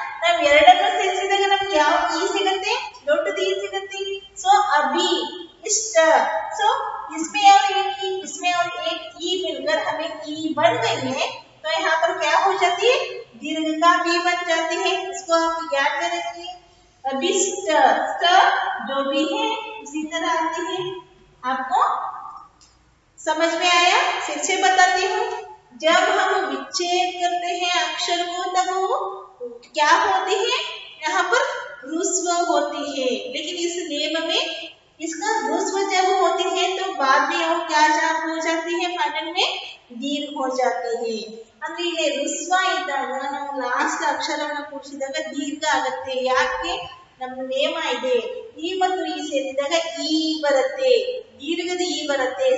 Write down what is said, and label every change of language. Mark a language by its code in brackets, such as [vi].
[kn] ನಾವು ಎರಡನ್ನು ಸೇರಿಸಿದಾಗ ನಮ್ಗೆ ಯಾವ ಈ ಸಿಗುತ್ತೆ? ದೊಡ್ಡದು ಈ ಸಿಗುತ್ತೆ। [hi] सो अभी इष्ट, सो इसमें और एक ई मिलकर हमें ई बन गई है, तो यहाँ पर क्या हो जाती है? दीर्घ का भी बन जाती है। इसको आप याद में रखिए। अभिष्ट जो भी है उसी तरह आती है। आपको समझ में आया? फिर से बताती हूँ। जब हम विच्छेद करते हैं अक्षर को, तब वो क्या होती है? यहाँ पर रुस्व होती है, लेकिन इस नेम में इसका रुस्व जब होती है तो बाद में वो क्या हो जाती है? फाइनल में दीर्घ हो जाती है। [kn] ಅಂದ್ರೆ ಇಲ್ಲಿ ರುಸ್ವ ಇದ್ದಾಗ ನಾವು ಲಾಸ್ಟ್ ಅಕ್ಷರವನ್ನು ಕೂಡಿಸಿದಾಗ ದೀರ್ಘ ಆಗುತ್ತೆ। ಯಾಕೆ? ನಮ್ಮ ನೇಮ ಇದೆ, ಈ ಮತ್ತು ಈ ಸೇರಿದಾಗ ಈ ಬರುತ್ತೆ, ದೀರ್ಘದ ಈ ಬರುತ್ತೆ।